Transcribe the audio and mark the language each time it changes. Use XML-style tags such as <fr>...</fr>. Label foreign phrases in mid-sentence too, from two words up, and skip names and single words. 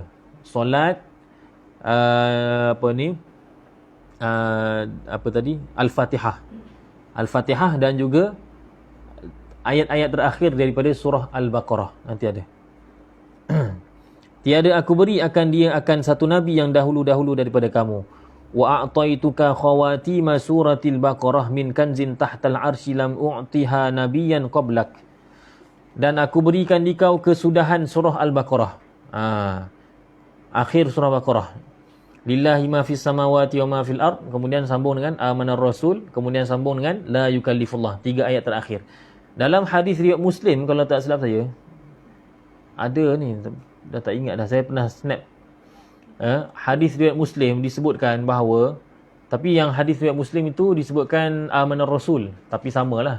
<ms>Solat Al-Fatihah. Al-Fatihah dan juga ayat-ayat terakhir daripada surah Al-Baqarah. Nanti ada. Tiada aku beri akan dia akan satu nabi yang dahulu-dahulu daripada kamu.</ms> <ar>وأعطيتك خواتيم سورة البقرة من كنز تحت العرش لم أعطها نبيا قبلك.</ar> <ms>Dan aku berikan dikau kesudahan surah Al-Baqarah. Akhir surah Baqarah.</ms> <ar>لله ما في السماوات وما في الأرض.</ar> <ms>Kemudian sambung dengan</ms> <ar>آمن الرسول.</ar> <ms>Kemudian sambung dengan</ms> <ar>لا يكلف الله.</ar> <ms>3 ayat terakhir. Dalam hadis riwayat Muslim, kalau tak silap saya, ada ni, dah tak ingat dah, saya pernah snap. Hadis riwayat Muslim disebutkan bahawa, tapi yang hadis riwayat Muslim itu disebutkan</ms> <ar>آمن الرسول,</ar> <ms>tapi samalah.</ms>